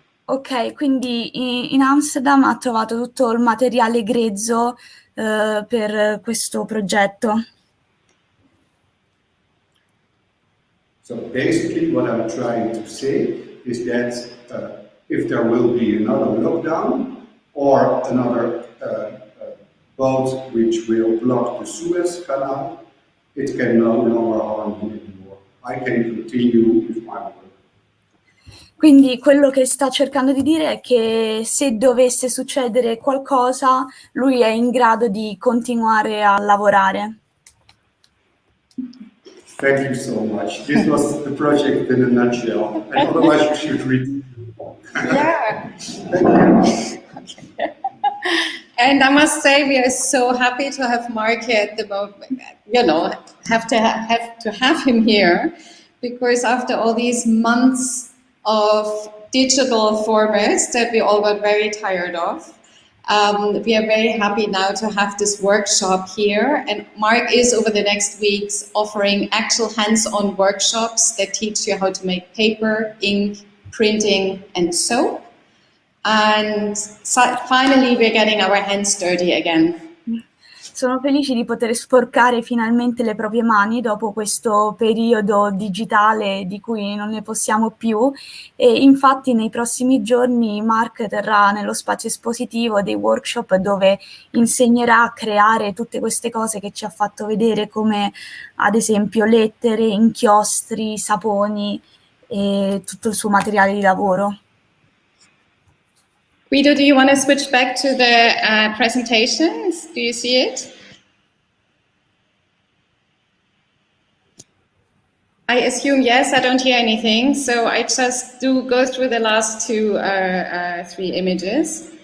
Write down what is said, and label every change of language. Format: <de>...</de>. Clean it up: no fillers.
<it>Ok, quindi in Amsterdam ha trovato tutto il materiale grezzo per questo progetto.</it> <en>So basically what I'm trying to say is that if there will be another lockdown or another boat which will block the Suez Canal, it can no longer harm me anymore. I can continue with my work.</en> <it>Quindi quello che sta cercando di dire è che se dovesse succedere qualcosa, lui è in grado di continuare a lavorare.</it> <en>Thank you so much. This was the project in a nutshell. And otherwise you should read it. Yeah. Thank you. And I must say, we are so happy to have Mark here at the moment. You know, have to have him here, because after all these months of digital formats that we all got very tired of, we are very happy now to have this workshop here. And Mark is over the next weeks offering actual hands-on workshops that teach you how to make paper, ink, printing, and soap. And finally, we're getting our hands dirty again.</en> <it>Sono felici di poter sporcare finalmente le proprie mani dopo questo periodo digitale di cui non ne possiamo più, e infatti nei prossimi giorni Mark terrà nello spazio espositivo dei workshop dove insegnerà a creare tutte queste cose che ci ha fatto vedere, come ad esempio lettere, inchiostri, saponi e tutto il suo materiale di lavoro.</it> <en>Guido, do you want to switch back to the presentations? Do you see it? I assume yes, I don't hear anything. So I just do go through the last three images.</en>